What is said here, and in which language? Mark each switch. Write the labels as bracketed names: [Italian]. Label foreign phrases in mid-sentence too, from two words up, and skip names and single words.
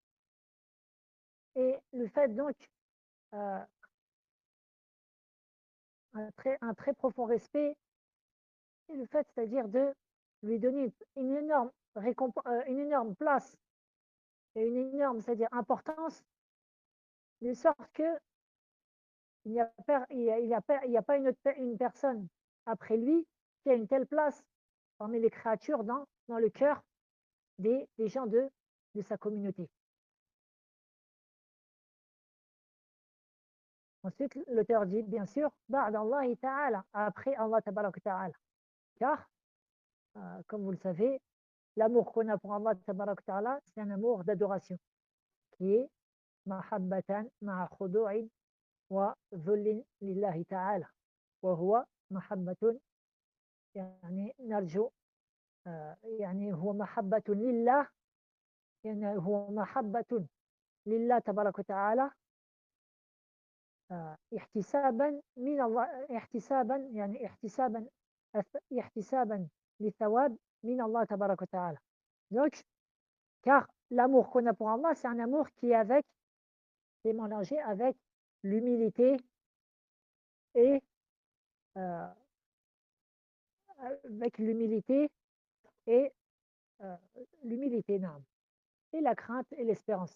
[French] Et le fait donc, euh, un très profond respect, et le fait, c'est-à-dire de lui donner une énorme place et une énorme, c'est-à-dire importance, de sorte que il n'y a pas une personne après lui qui a une telle place parmi les créatures dans le cœur des gens de sa communauté. Ensuite, l'auteur dit, bien sûr, [Arabic] بعد الله تعالى, [French] après Allah [Arabic] تبارك تعالى. [French] car, comme vous le savez, l'amour qu'on a pour Allah [Arabic] تبارك وتعالى, [French] c'est un amour d'adoration qui est [Arabic] محبة مع خضوع وذل لله تعالى وهو محبة يعني نرجو يعني هو محبة لله يعني هو محبة لله تبارك وتعالى احتسابا من الله احتسابا يعني احتسابا للثواب من الله تبارك وتعالى. [French] Donc, car l'amour qu'on a pour Allah, c'est un amour qui est mélangé avec l'humilité et euh, avec l'humilité et euh, l'humilité, non, et la crainte et l'espérance.